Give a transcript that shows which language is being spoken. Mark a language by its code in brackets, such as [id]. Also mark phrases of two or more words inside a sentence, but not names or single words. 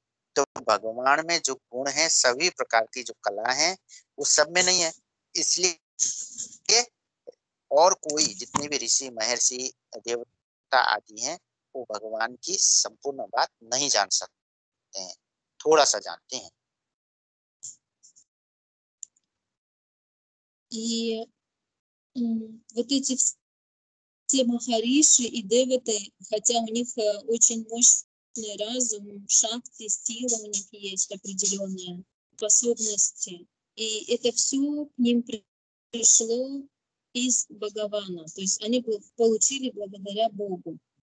[hi] तो भगवान में जो गुण है, सभी प्रकार की जो कला है, वो सब में नहीं है। इसलिए और कोई जितने भी ऋषि, महर्षि, देवता आदि हैं, वो भगवान की संपूर्ण बात नहीं जान सकते हैं, थोड़ा सा जानते हैं। [ru] И вот эти все махариши и деваты, хотя у них очень мощный разум, шакти, сила у них есть определенные способности, и это все к ним пришло из Бхагавана, то есть они получили благодаря Богу.